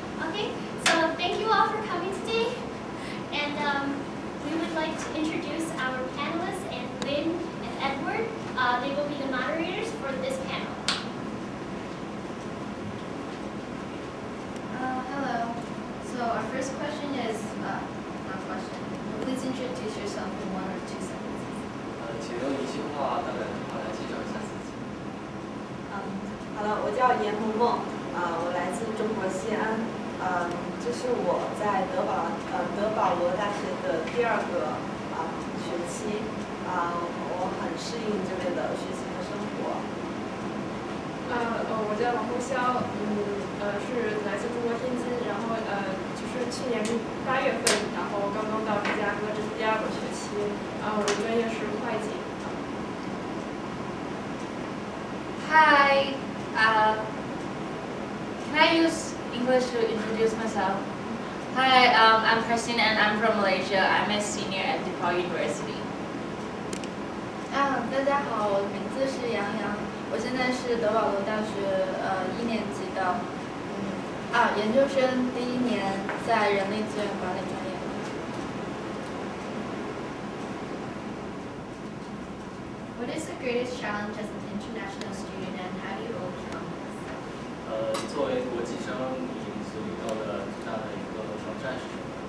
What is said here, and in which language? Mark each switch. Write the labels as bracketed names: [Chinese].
[English] Okay, so thank you all for coming today, and we would like to introduce our panelists, and Lynn and Edward. They will be the moderators for this panel. Hello. So our first question is, not question. Please introduce yourself in 1 or 2 sentences. [Chinese] 请用一句话大概的话来介绍一下自己。好了，我叫严萌萌，我来自中国西安，这是我在德保罗大学的第2个学期，我很适应这边的学习和生活。我叫王红潇，是来自中国天津，然后就是去年8月份，然后刚刚到芝加哥，这是第2个学期，我的专业是会计。 [English] Hi, can I use English to introduce myself? Hi, I'm Christine and I'm from Malaysia. I'm a senior at DePaul University. [Chinese] 大家好，我的名字是杨洋，我现在是德保罗大学1年级的研究生第1年，在人力资源管理专业。 [English] What is the greatest challenge as an international student, and how do you overcome this? [Chinese] 作为国际生，你所遇到的最大的一个挑战是什么？